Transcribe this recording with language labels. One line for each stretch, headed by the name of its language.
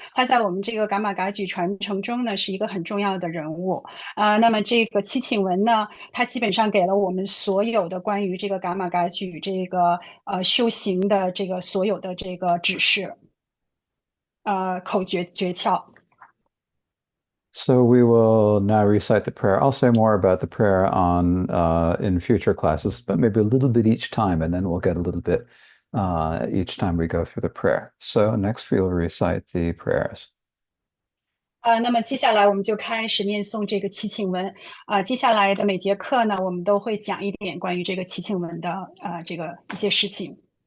Chinese: 他在我们这个噶玛噶举传承中呢，是一个很重要的人物那么这个祈请文呢，它基本上给了我们所有的关于这个噶玛噶举这个修行的这个所有的这个指示，口诀诀窍。
English: So we will now recite the prayer. I'll say more about the prayer on in future classes, but maybe a little bit each time, and then we'll get a little bit each time we go through the prayer. So next we'll recite the prayers.
Chinese: 那么接下来我们就开始念诵这个祈请文接下来的每节课呢，我们都会讲一点关于这个祈请文的这个一些事情。